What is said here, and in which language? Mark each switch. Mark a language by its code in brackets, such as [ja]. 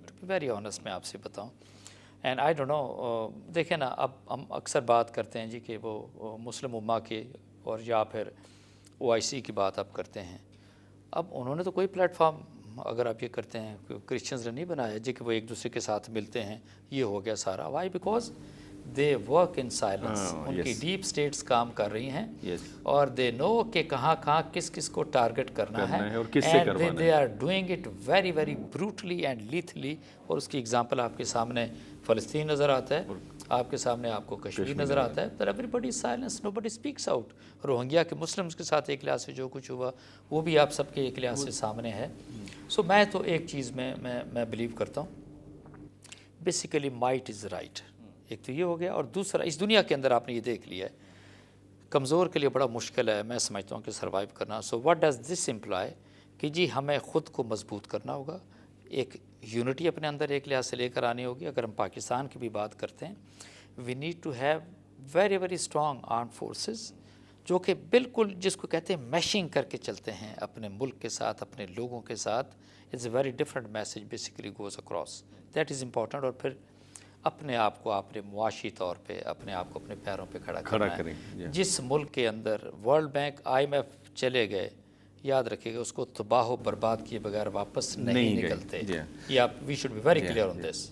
[en] to be very honest [ur] میں آپ سے بتاؤں. [en] and I don't know, [ur] دیکھیں نا، اب ہم اکثر بات کرتے ہیں جی کہ وہ مسلم امہ کے اور یا پھر OIC کی بات آپ کرتے ہیں. اب انہوں نے تو کوئی پلیٹ فارم، اگر آپ یہ کرتے ہیں، کرسچنز نے نہیں بنایا جی کہ وہ ایک دوسرے کے ساتھ ملتے ہیں، یہ ہو گیا سارا. [en] Why? Because they work in silence. [ur] ان کی ڈیپ اسٹیٹس کام کر رہی ہیں اور [en] they know [ur] کہ کہاں کس کس کو ٹارگٹ کرنا ہے اور کس سے کروانا ہے. [en] They are doing it very very brutally and lethally. [ur] اور اس کی ایگزامپل آپ کے سامنے فلسطین نظر آتا ہے، آپ کے سامنے آپ کو کشمیر نظر آتا ہے. پر [en] Everybody silence, nobody speaks out. [ur] روہنگیا کے مسلمس کے ساتھ ایک لحاظ سے جو کچھ ہوا وہ بھی آپ سب کے ایک لحاظ سے سامنے ہے. سو میں تو ایک چیز میں بلیو کرتا ہوں، [en] Basically might is right. [ur] ایک تو یہ ہو گیا، اور دوسرا اس دنیا کے اندر آپ نے یہ دیکھ لیا ہے کمزور کے لیے بڑا مشکل ہے میں سمجھتا ہوں کہ سروائیو کرنا. [en] so what does this imply [ur] کہ جی ہمیں خود کو مضبوط کرنا ہوگا، ایک یونٹی اپنے اندر ایک لحاظ سے لے کر آنی ہوگی. اگر ہم پاکستان کی بھی بات کرتے ہیں، [en] we need to have very very strong arm forces [ur] جو کہ بالکل جس کو کہتے ہیں میشنگ کر کے چلتے ہیں اپنے ملک کے ساتھ، اپنے لوگوں کے ساتھ. [en] It's a very different message basically goes across. That is important. [ur] اور پھر اپنے آپ کو آپ نے معاشی طور پہ اپنے آپ کو اپنے پیروں پہ کھڑا کرنا ہے. جس ملک کے اندر ورلڈ بینک IMF چلے گئے، یاد رکھیے گا اس کو تباہ و برباد کیے بغیر واپس نہیں نکلتے. یہ آپ [en] We should be very clear on this.